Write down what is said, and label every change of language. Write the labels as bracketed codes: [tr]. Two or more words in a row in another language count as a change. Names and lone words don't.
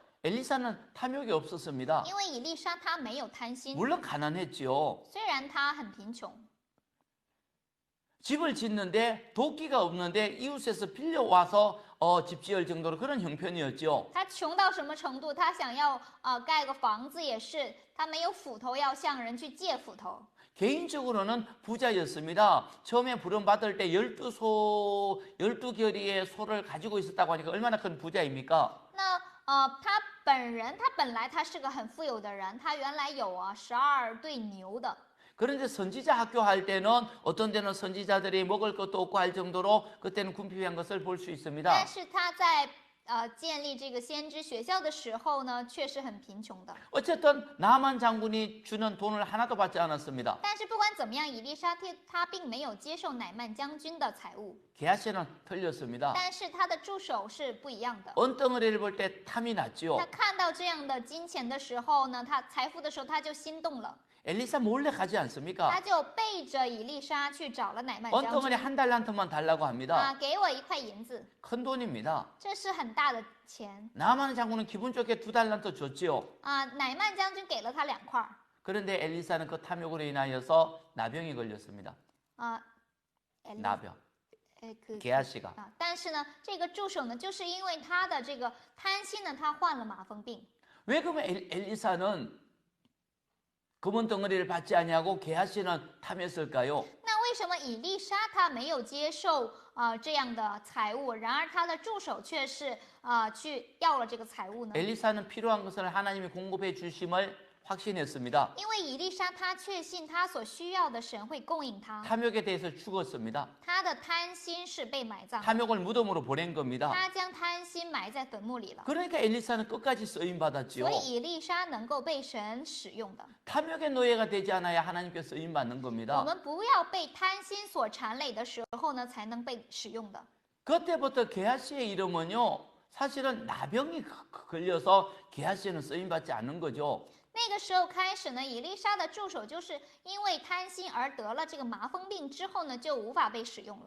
[ko] 엘리사는 탐욕이 없었습니다. [zh] 因为以利沙他没有贪心， [ko] 물론 가난했지요. [zh] 虽然他很贫穷， [ko] 집을 짓는데 도끼가 없는데 이웃에서 빌려와서 집 지을 정도로 그런 형편이었죠. [zh] 他穷到什么程度？他想要盖个房子也是，他没有斧头，要向人去借斧头。 [ko] 개인적으로는 부자였습니다. 처음에 부름받을 때 12결의의 소를 가지고 있었다고 하니까 얼마나 큰 부자입니까? [zh] 那他本来他是个很富有的人，他原来有12对牛的。 [ko] 그런데 선지자 학교 할 때는 어떤 데는 선지자들이 먹을 것도 없고 할 정도로 그때는 궁핍한 것을 볼 수 있습니다. [zh] 但是他在建立这个先知学校的时候呢，确实很贫穷的。 [ko] 어쨌든 나만 장군이 주는 돈을 하나도 받지 않았습니다. [zh] 但是不管怎么样，以利沙他并没有接受乃曼将军的财物， [ko] 게하시는 틀렸습니다. [zh] 但是他的助手是不一样的。 [ko] 언덩어리를 볼 때 탐이 났지요. [zh] 他看到这样的金钱的时候呢，他财富的时候他就心动了， [ko] 엘리사 몰래 가지 않습니까? [zh] 他就背着以利沙去找了乃曼将 [ko] 언덩어리 [zh] 军 [ko] 한 달란트만 달라고 합니다. [zh] 给我1块银子， [ko] 큰 돈입니다. [zh] 这是很大的钱 [ko] 나만 장군은 기분 좋게 2달란트 줬지요. [zh] 乃曼将军给了他2块 [ko] 그런데 엘리사는 그 탐욕으로 인하여서 나병이 걸렸습니다. 나병. 게하시가. [zh] 但是呢，这个助手呢，就是因为他的这个贪心呢，他患了麻风病。 [ko] 왜 그러면 엘리사는 금은 덩어리를 받지 아니하고 게하시는 탐했을까요? [zh] 那为什么以利沙他没有接受这样的财物，然而他的助手却是去要了这个财物呢？ [ko] 엘리사는 필요한 것을 하나님이 공급해 주심을 확신했습니다. [zh] 因为以利沙他确信他所需要的神会供应他， [ko] 탐욕에 대해서 죽었습니다. [zh] 他的贪心是被埋葬的， [ko] 탐욕을 무덤으로 보낸 겁니다. [zh] 他将贪心埋在坟墓里了。 [ko] 그러니까 엘리사는 끝까지 쓰임 받았지요. [zh] 所以以利沙能够被神使用的， [ko] 탐욕의 노예가 되지 않아야 하나님께 쓰임 받는 [zh] 我 [ko] 겁니다. [zh] 们不要被贪心所缠累的时候呢，才能被使用的。 [ko] 그때부터 게하시의 이름은요 사실은 나병이 걸려서 게하시는 쓰임 받지 않는 거죠. [zh] 那个时候开始呢，以利沙的助手就是因为贪心而得了这个麻风病之后呢，就无法被使用了。